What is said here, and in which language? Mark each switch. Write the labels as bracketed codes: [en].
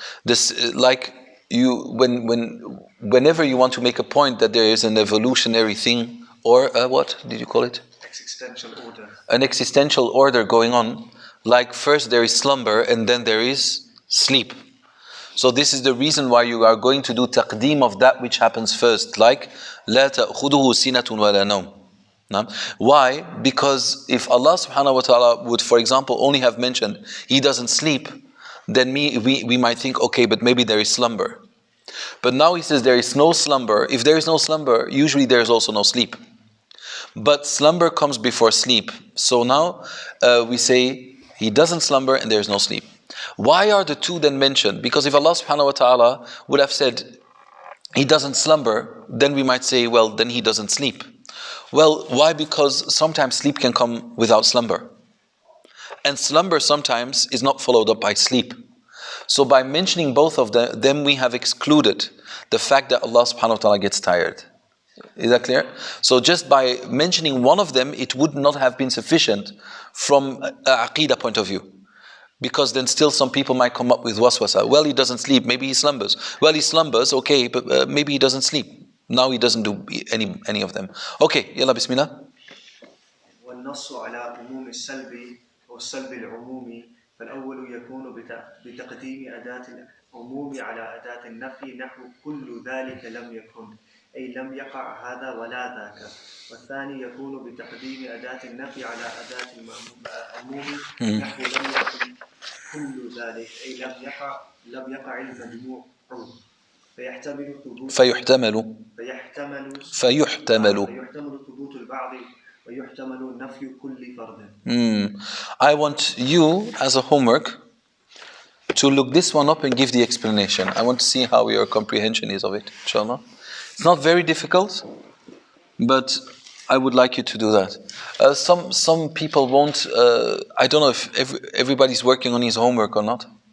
[en] This like you whenever you want to make a point that there is an evolutionary thing or what did you call it? Existential order. An existential order going on. Like first there is slumber and then there is sleep. So this is the reason why you are going to do taqdeem of that which happens first. [ar] Like لا تأخذه سنة ولا نوم. [en] Why? Because if Allah subhanahu wa ta'ala would, for example, only have mentioned He doesn't sleep, then we might think, okay, but maybe there is slumber. But now He says there is no slumber. If there is no slumber, usually there is also no sleep. But slumber comes before sleep. So now we say He doesn't slumber and there is no sleep. Why are the two then mentioned? Because if Allah subhanahu wa ta'ala would have said He doesn't slumber, then we might say, well, then He doesn't sleep. Well, why? Because sometimes sleep can come without slumber. And slumber sometimes is not followed up by sleep. So by mentioning both of them, then we have excluded the fact that Allah subhanahu wa ta'ala gets tired. Is that clear? So just by mentioning one of them, it would not have been sufficient from an aqidah point of view. Because then still some people might come up with waswasa. Well, he doesn't sleep, maybe he slumbers. Well, he slumbers, okay, but maybe he doesn't sleep. Now he doesn't do any of them. Okay, yalla bismillah. [ar] والنص على عموم السلب أو السلب العمومي فالأول يكون بتقديم أداة العموم على أداة النفي نحو كل ذلك لم يكن أي لم يقع هذا ولا ذاك. والثاني يكون بتقديم أداة النفي على أداة العموم نحو لم يكن كل ذلك أي لم يقع المجموع فيحتمل ثبوت البعض ويحتمل نفي كل فرد. [en] I want you as a homework to look this one up and give the explanation. I want to see how your comprehension is of it, inshallah. It's not very difficult, but I would like you to do that. Some people won't, I don't know if everybody's working on his homework or not.